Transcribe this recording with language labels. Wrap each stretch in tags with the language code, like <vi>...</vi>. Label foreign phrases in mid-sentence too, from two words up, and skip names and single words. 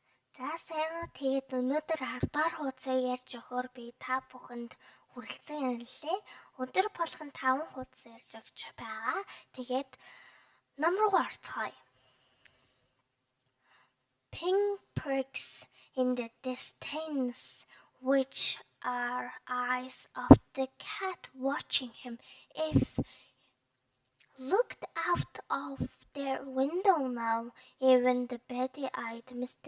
<mn>За сайн уу. Тэгээд өнөөдөр 10 дугаар хуудасыг ярьж өгөхөөр би та бүхэнд хүрэлцэн ирлээ. Өдөр болгон 5 хуудас ярьж өгч байгаа. Тэгээд ном руугаа орцгоё.</mn> <en>Pinpricks in the distance, which are eyes of the cat watching him. If looked out of their window now, even the beady-eyed Mr.</en>